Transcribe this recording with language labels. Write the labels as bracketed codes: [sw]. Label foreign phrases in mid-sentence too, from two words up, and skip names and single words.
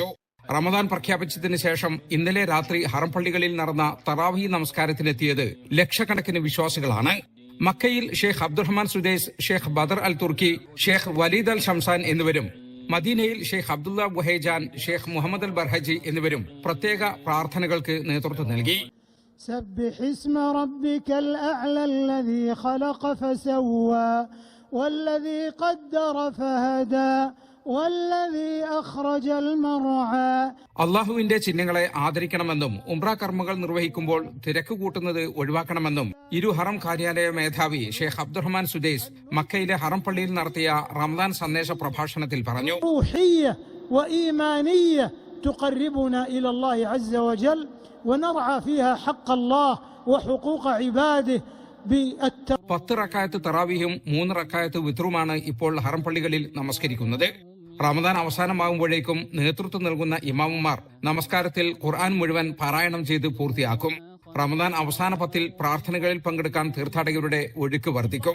[ml] റമദാൻ പ്രഖ്യാപിച്ചതിന് ശേഷം ഇന്നലെ രാത്രി ഹറം പള്ളികളിൽ നടന്ന തറാവീ നമസ്കാരത്തിനെത്തിയത് ലക്ഷക്കണക്കിന് വിശ്വാസികളാണ്. മക്കയിൽ ഷെയ്ഖ് അബ്ദുറഹ്മാൻ സുദൈസ്, ഷെയ്ഖ് ബദർ അൽ തുർക്കി, ഷെയ്ഖ് വലീദ് അൽ ഷംസാൻ എന്നിവരും മദീനയിൽ ഷെയ്ഖ് അബ്ദുള്ള ബുഹൈജാൻ, ഷെയ്ഖ് മുഹമ്മദ് അൽ ബർഹജി എന്നിവരും പ്രത്യേക പ്രാർത്ഥനകൾക്ക് നേതൃത്വം നൽകി. [ar] سبح اسم ربك الأعلى الذي خلق فسوى والذي قدر فهدى والذي أخرج المرعى. [ml] അള്ളാഹുവിന്റെ ചിഹ്നങ്ങളെ ആദരിക്കണമെന്നും ഉംറ കർമ്മങ്ങൾ നിർവഹിക്കുമ്പോൾ തിരക്ക് കൂട്ടുന്നത് ഒഴിവാക്കണമെന്നും ഇരു ഹറം കാര്യാലയ മേധാവി ഷെയ്ഖ് അബ്ദുറഹ്മാൻ സുദൈസ് മക്കയിലെ ഹറം പള്ളിയിൽ നടത്തിയ റമദാൻ സന്ദേശ പ്രഭാഷണത്തിൽ പറഞ്ഞു. [ar] تقربنا إلى الله عز وجل ونرعى فيها حق الله وحقوق عباده. [ml] 10 റക്അത്ത് തറാവീഹും 3 റക്അത്ത് വിത്റുമാണ് ഇപ്പോൾ ഹറം പള്ളികളിൽ നമസ്കരിക്കുന്നത്. റമദാൻ അവസാനമാകുമ്പോഴേക്കും നേതൃത്വം നൽകുന്ന ഇമാമുമാർ നമസ്കാരത്തിൽ ഖുർആൻ മുഴുവൻ പാരായണം ചെയ്ത് പൂർത്തിയാക്കും. റമദാൻ അവസാന 10 പ്രാർത്ഥനകളിൽ പങ്കെടുക്കാൻ തീർത്ഥാടകരുടെ ഒഴുക്ക് വർദ്ധിക്കും.